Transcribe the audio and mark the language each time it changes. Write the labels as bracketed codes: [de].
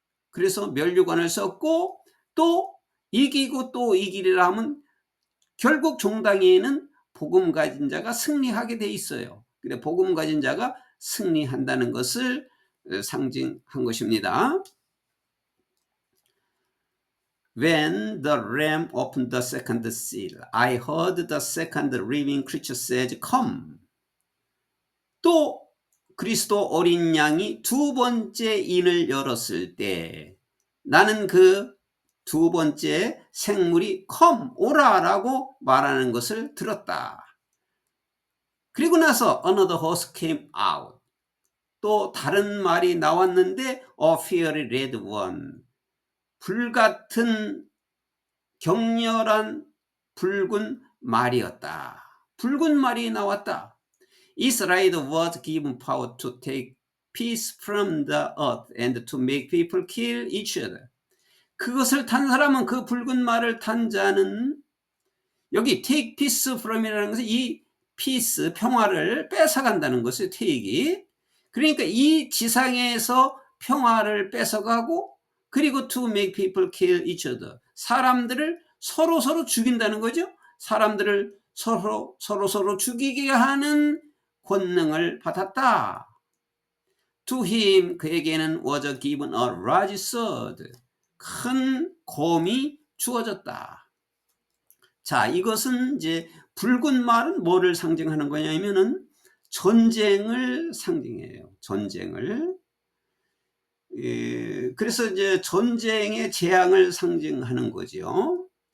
[ko] 그래서 면류관을 썼고, 또 이기고 또 이기리라 하면 결국 종당에는 복음 가진 자가 승리하게 돼 있어요. 그래, 복음 가진 자가 승리한다는 것을 상징한 것입니다. [en] When the lamb opened the second seal, I heard the second living creature says, Come. [ko] 또 그리스도 어린 양이 두 번째 인을 열었을 때 나는 그 두 번째 생물이 come, 오라라고 말하는 것을 들었다. 그리고 나서 [en] another horse came out. [ko] 또 다른 말이 나왔는데 [en] a fiery red one. [ko] 불같은 격렬한 붉은 말이었다. 붉은 말이 나왔다. [en] Israel was given power to take peace from the earth and to make people kill each other. [ko] 그것을 탄 사람은, 그 붉은 말을 탄 자는, 여기 [en] take peace from [ko] 이라는 것은 이 peace, 평화를 뺏어간다는 것이에요. take이. 그러니까 이 지상에서 평화를 뺏어가고, 그리고 [en] to make people kill each other. [ko] 사람들을 서로 죽인다는 거죠. 사람들을 서로 죽이게 하는 권능을 받았다. [en] To him, [ko] 그에게는 [en] was given a large sword. [ko] 큰 곰이 주어졌다. 자, 이것은 이제 붉은 말은 뭐를 상징하는 거냐면은 전쟁을 상징해요. 전쟁을. 그래서 이제 전쟁의 재앙을 상징하는 거죠.